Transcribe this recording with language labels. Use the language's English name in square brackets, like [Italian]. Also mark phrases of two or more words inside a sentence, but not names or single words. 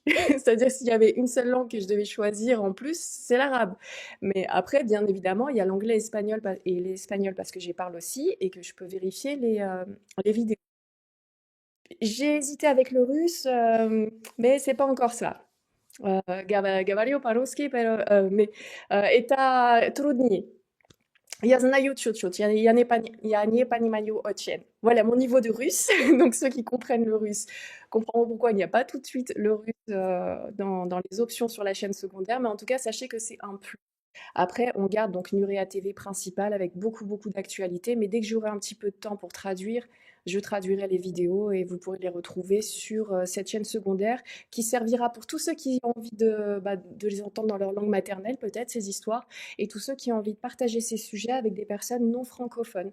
[French] C'est-à-dire, s'il y avait une seule langue que je devais choisir en plus, c'est l'arabe. Mais après, bien évidemment, il y a l'anglais et l'espagnol parce que j'y parle aussi et que je peux vérifier les vidéos. J'ai hésité avec le russe, mais c'est pas encore ça. [Russian] Говорю по-русски, mais это труднее. Я знаю чуть-чуть, я не понимаю очень. [French] Voilà mon niveau de russe. Donc ceux qui comprennent le russe comprendront pourquoi il n'y a pas tout de suite le russe dans les options sur la chaîne secondaire. Mais en tout cas, sachez que c'est un plus. Après, on garde donc Nurea TV principale avec beaucoup, beaucoup d'actualités, mais dès que j'aurai un petit peu de temps pour traduire, je traduirai les vidéos et vous pourrez les retrouver sur cette chaîne secondaire qui servira pour tous ceux qui ont envie de les entendre dans leur langue maternelle, peut-être, ces histoires, et tous ceux qui ont envie de partager ces sujets avec des personnes non francophones.